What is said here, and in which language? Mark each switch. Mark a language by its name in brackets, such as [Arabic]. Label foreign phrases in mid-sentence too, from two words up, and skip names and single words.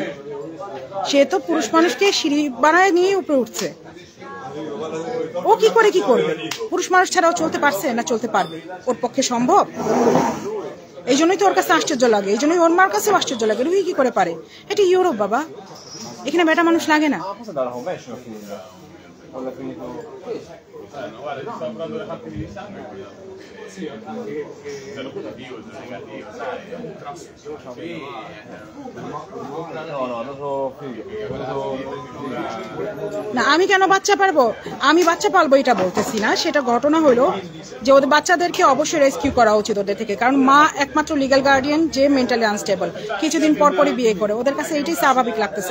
[Bangla] সে তো পুরুষ মানুষকে সিঁড়ি বানায় নিয়ে উপরে উঠছে। ও কি করে কি করবে? পুরুষ মানুষ ছাড়াও চলতে পারছে না চলতে পারবে? ওর পক্ষে সম্ভব? এই জন্যই তো ওর কাছে আশ্চর্য লাগে, এই জন্যই ওর মার কাছেও আশ্চর্য লাগে। রুহি কি করে পারে? এটা ইউরোপ বাবা, এখানে বেটা মানুষ লাগে না। [Italian] No, guarda, ti sto parlando delle fatti di sangue. Sì, sono positivo, sono negativo, sai? No, non so [Bangla] না, আমি কেন বাচ্চা পারবো? আমি বাচ্চা পালবো এটা বলতেছি না। সেটা ঘটনা হলো যে ওদের বাচ্চাদেরকে অবশ্যই রেস্কিউ করা উচিত ওদের থেকে, কারণ মা একমাত্র [English] legal guardian [Bangla] যে [English] mentally unstable, [Bangla] কিছুদিন পর পরই বিয়ে করে। ওদের কাছে এটাই স্বাভাবিক লাগতেছে।